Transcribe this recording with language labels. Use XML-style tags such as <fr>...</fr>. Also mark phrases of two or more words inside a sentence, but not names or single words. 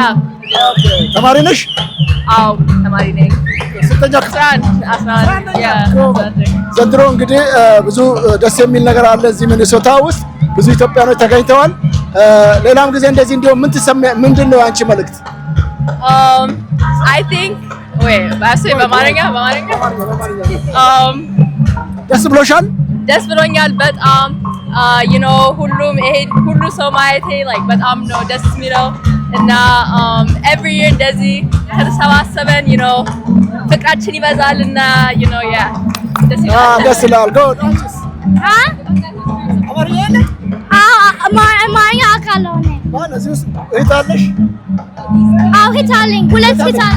<am>ተማሪ ነሽ? አዎ ተማሪ ነኝ። ስንተኛ ክፍል? 11 ዘንድሮ እንግዲህ ብዙ ደስ የሚል ነገር አለ እዚህ ሚኒሶታ ውስጥ ብዙ ኢትዮጵያኖች ተገኝተዋል። ሌላም ጊዜ እንደዚህ እንዲሁም ምንድነው አንቺ መልእክት?</am> <en>I think በማረኛ</en> <am>ደስ ብሎሻል? ደስ ብሎኛል በጣም ሁሉ ሰው ማየቴ like በጣም ነው ደስ የሚለው እና</am> <en>every year</en> <am>እንደዚህ ከተሰባሰበን ፍቅራችን ይበዛል እና ደስ ይላል። ጎድ አማርኛ አውቃለሁ እኔ። እዚህ ውስጥ እህት አለሽ? አዎ እህት አለኝ። ሁለት እህት አለኝ።</am>